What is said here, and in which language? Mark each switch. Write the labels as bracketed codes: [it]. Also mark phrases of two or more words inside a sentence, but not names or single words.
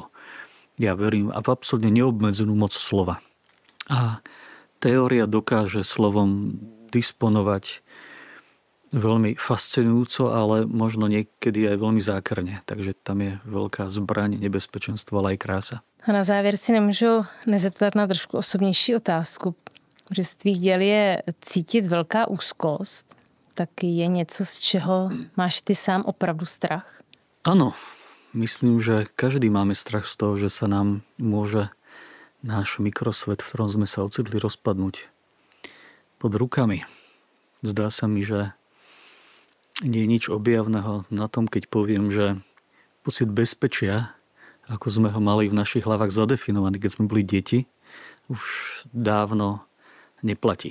[sk] Ja verím v absolútne neobmedzenú moc slova. A teória dokáže slovom disponovať veľmi fascinujúco, ale možno niekedy aj veľmi zákerne. Takže tam je veľká zbraň, nebezpečenstvo, ale aj krása. [cs] A na závěr si nemůžu nezeptat na trošku osobnější otázku. Že z tvých děl je cítit velká úzkost, tak je něco, z čeho máš ty sám opravdu strach? [sk] Áno, myslím, že každý máme strach z toho, že sa nám môže náš mikrosvet, v ktorom sme sa ocitli, rozpadnúť pod rukami. Zdá sa mi, že nie je nič objavného na tom, keď poviem, že pocit bezpečia, ako sme ho mali v našich hlavách zadefinovaný, keď sme boli deti, už dávno neplatí.